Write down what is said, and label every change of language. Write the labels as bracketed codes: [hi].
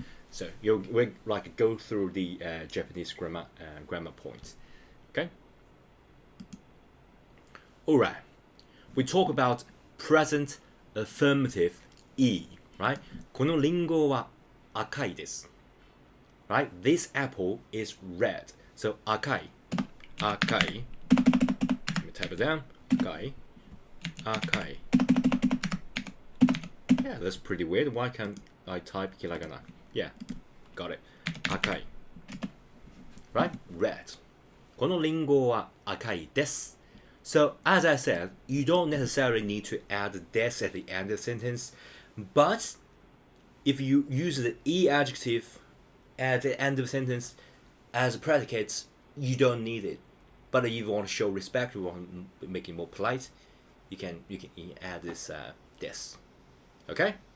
[en] So we like go through the Japanese grammar points. Okay. All right. We talk about present affirmative e, right? [ja] このリンゴは赤いです。 [en] Right? This apple is red. So 赤い. Let me type it down. 赤い. Yeah, that's pretty weird. Why can't I type hiragana? Yeah, got it. 赤い.Right? Red. [ja] このリンゴは赤いです。 [en] So, as I said, you don't necessarily need to add this at the end of the sentence, but if you use the e adjective at the end of the sentence as a predicate, you don't need it. But if you want to show respect, you want to make it more polite, you can add this this. Okay?